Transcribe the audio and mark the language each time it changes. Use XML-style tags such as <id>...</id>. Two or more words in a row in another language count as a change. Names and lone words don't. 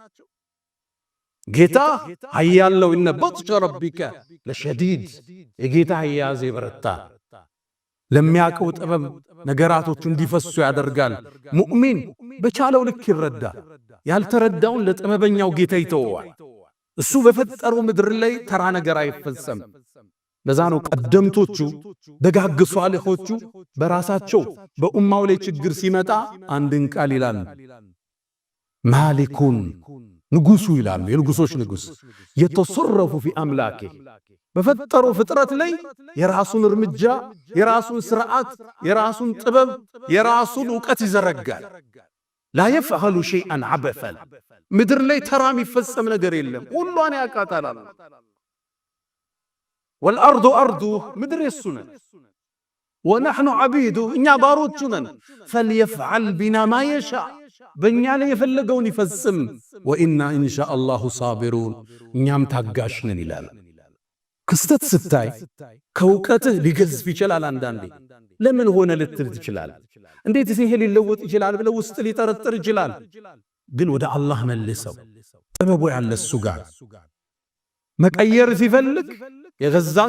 <am>ጌታ ኃያለው</am> <ar>إن بطش ربك لشديد</ar> <am>የጌታ ኃያዝ ይበረታ ለሚያቀው ጥበብ ነገራቶቹ እንዲፈሱ ያደርጋል። ሙእሚን በቻለው ልክ ይረዳል። ያልተረዳውን ለጥበበኛው ጌታ ይተወዋል። እሱ በፈጠረው ምድር ላይ ተራ ነገር አይፈጸም። ለዛ ነው ቀደምቶቹ ደጋግ ሷሊሆቹ በራሳቸው በኡማው ላይ ችግር ሲመጣ አንድን ቃል ይላል ማሊኩን ንጉሱ ይላል። የንጉሶች ንጉስ የተሰረፉ في አምላኬ በፈጠረው ፍጥረት ላይ የራሱን እርምጃ፣ የራሱን ስርዓት፣ የራሱን ጥበብ፣ የራሱን ዕውቀት ይዘረጋል።</am> <ar>لا يفعل شيئا عبثا</ar> <am>ምድር ላይ ተራ የሚፈጸም ነገር የለም። ሁሉን ያቃታል።</am> <ar>والارض ارضه</ar> <am>ምድር የሱ ነን</am> <ar>ونحن عبيده</ar> <am>እኛ ባሮቹ ነን።</am> <ar>فليفعل بنا ما يشاء</ar> <am>በእኛ ላይ የፈለገውን ይፈጽም።</am> <ar>وإنا إن شاء الله صابرون</ar> <am>እኛም ታጋሽ ነን ይላል። ክስተት ስታይ ከውቀትህ ሊገዝፍ ይችላል። አንዳንዴ ለምን ሆነ ልትል ትችላል። እንዴት ይሄ ሊለወጥ ይችላል ብለው ውስጥ ሊጠረጥር ይችላል። ግን ወደ አላህ መልሰው ጥበቡ ያለ እሱ ጋር መቀየር ሲፈልግ የገዛን</am>